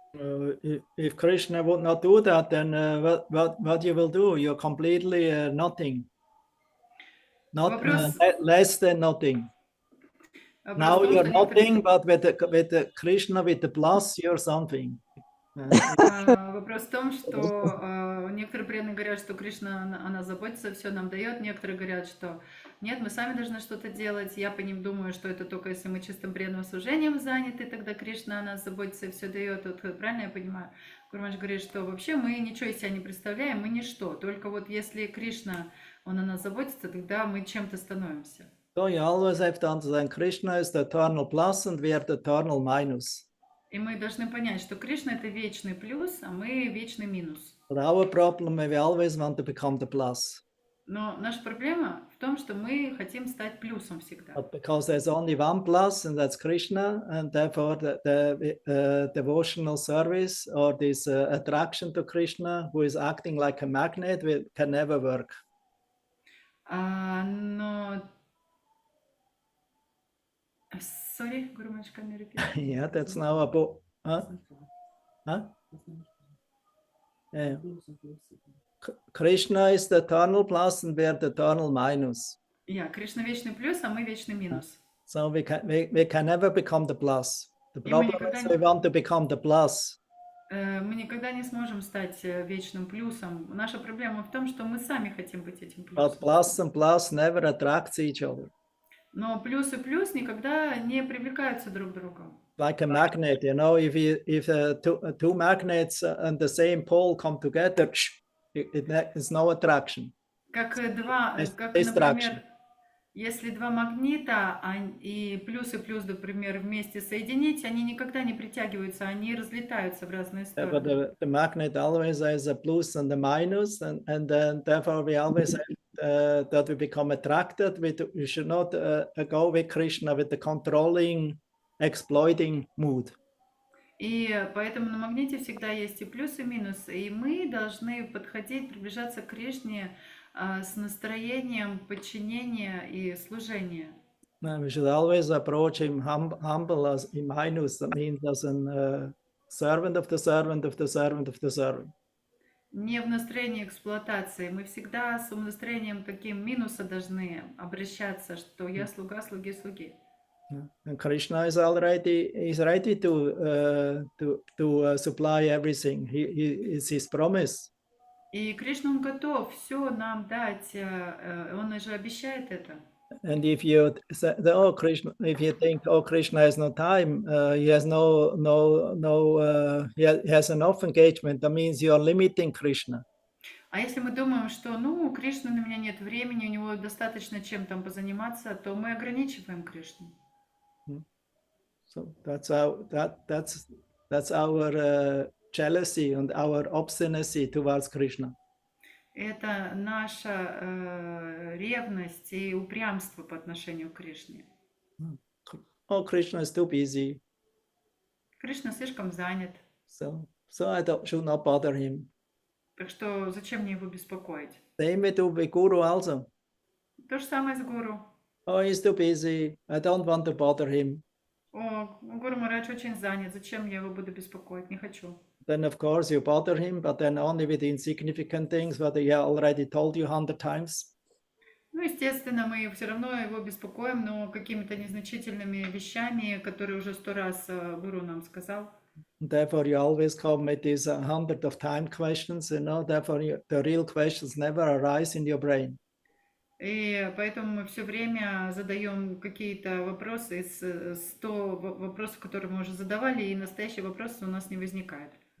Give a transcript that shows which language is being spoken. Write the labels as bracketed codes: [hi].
[en] If Krishna would not do that, then what you will do? You're completely nothing. Not less than nothing. Now you're nothing, but with the Krishna, with the plus, you're something. [ru] Вопрос в том, что некоторые преданные говорят, что Кришна, она заботится, все нам дает. Некоторые говорят, что нет, мы сами должны что-то делать. Я по ним думаю, что это только если мы чистым преданным служением заняты, тогда Кришна о нас заботится и все дает. Вот правильно я понимаю? Гурмаш говорит, что вообще мы ничего из себя не представляем, мы ничто. Только вот если Кришна, он о нас заботится, тогда мы чем-то становимся. [en] So you always have to understand Krishna is the eternal plus and we are the eternal minus. [ru] И мы должны понять, что Кришна — это вечный плюс, а мы вечный минус. [en] But our problem is we always want to become the plus. [ru] Но наша проблема в том, что мы хотим стать плюсом всегда. [en] But because there's only one plus and that's Krishna, and therefore the devotional service or this attraction to Krishna, who is acting like a magnet, can never work. [ru] Но... [en] Sorry, Gurumaj, can you repeat? Yeah, that's now a book. Huh? Yeah. Krishna is the eternal plus and we are the eternal minus. [ru] Yeah, Кришна вечный плюс, а мы вечный минус. [en] So we can never become the plus. The problem is we want to become the plus. [ru] Мы никогда не сможем стать вечным плюсом. Наша проблема в том, что мы сами хотим быть этим плюсом. [en] But plus and plus never attracts each other. [ru] Но плюс и плюс никогда не привлекаются друг к другу. [en] Like a magnet, you know, if two magnets and the same pole come together, it's no attraction. [ru] Как например, если два магнита и плюс, например, вместе соединить, они никогда не притягиваются, они разлетаются в разные стороны. [en] But the magnet always has a plus and a minus, and then therefore we always have that we become attracted. We should not go with Krishna with the controlling, exploiting mood. [ru] И поэтому на магните всегда есть и плюс, и минус. И мы должны подходить, приближаться к Кришне с настроением подчинения и служения. [en] We should always approach him humble as in minus. That means as a servant of the servant of the servant of the servant. [ru] Не в настроении эксплуатации. Мы всегда с настроением таким минуса должны обращаться, что я слуга слуги слуги. [en] And Krishna is ready to supply everything. It's his promise. [ru] И Кришна, он готов все нам дать. Он же обещает это. [en] And if you say, oh Krishna, if you think, oh Krishna has no time, he has he has enough engagement, that means you are limiting Krishna. [ru] А если мы думаем, что, у Кришны на меня нет времени, у него достаточно чем там позаниматься, то мы ограничиваем Кришну. [en] So that's our jealousy and our obstinacy towards Krishna. [ru] Это наша ревность и упрямство по отношению к Кришне. [en] Oh, Krishna is too busy. [ru] Кришна слишком занят. [en] So I should not bother him. [ru] Так что зачем мне его беспокоить? [en] Same with Guru also. [ru] То же самое с Гуру. [en] Oh, he's too busy. I don't want to bother him. [ru] О, Гуру Махарадж очень занят. Зачем я его буду беспокоить? Не хочу. [en] Then of course you bother him, but then only with insignificant things that he already told you 100 times. [ru] Естественно, мы все равно его беспокоим, но какими-то незначительными вещами, которые уже 100 раз Гуру нам сказал. [en] Therefore, you always come with these 100 of time questions, therefore the real questions never arise in your brain. [ru] И поэтому мы все время задаем какие-то вопросы из 100 вопросов, которые мы уже задавали, и настоящий вопрос у нас не возникает.